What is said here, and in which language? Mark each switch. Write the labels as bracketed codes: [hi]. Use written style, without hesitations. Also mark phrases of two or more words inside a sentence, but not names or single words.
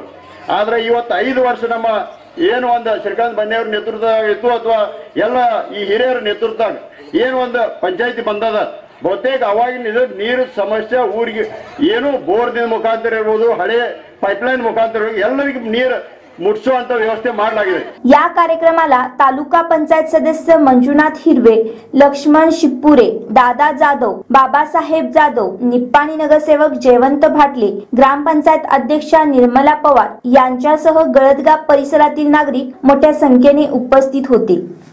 [kn] ಆದ್ರೆ ಇವತ್ತು 5 ವರ್ಷ ನಮ್ಮ ಏನು ಒಂದು ಶ್ರೀಕಾಂತ್ ಬನ್ನಿಯವ್ರ ನೇತೃತ್ವ ಇತ್ತು ಅಥವಾ ಎಲ್ಲ ಈ ಹಿರಿಯರ ನೇತೃತ್ವ ಏನು ಒಂದು ಪಂಚಾಯತಿ ಬಂದದ, ಬಹುತೇಕ ಅವಾಗಿನ ನೀರು ಸಮಸ್ಯೆ ಊರಿಗೆ ಏನು ಬೋರ್ದಿಂದ ಮುಖಾಂತರ ಇರ್ಬೋದು, ಹಳೆ ಪೈಪ್ಲೈನ್ ಮುಖಾಂತರ ಎಲ್ಲರಿಗೂ ನೀರು ಮುಟ್ಟಿಸುವಂತ ವ್ಯವಸ್ಥೆ ಮಾಡಲಾಗಿದೆ. [mr] या कार्यक्रमाला तालुका पंचायत सदस्य मंजुनाथ हिरवे, लक्ष्मण शिप्पुरे, दादा जाधव, बाबासाहेब जाधव, निप्पाणी नगरसेवक जयवंत भाटले, ग्रामपंचायत अध्यक्षा निर्मला पवार यांच्यासह गळदगाव परिसरातील नागरिक मोठ्या संख्येने उपस्थित होते.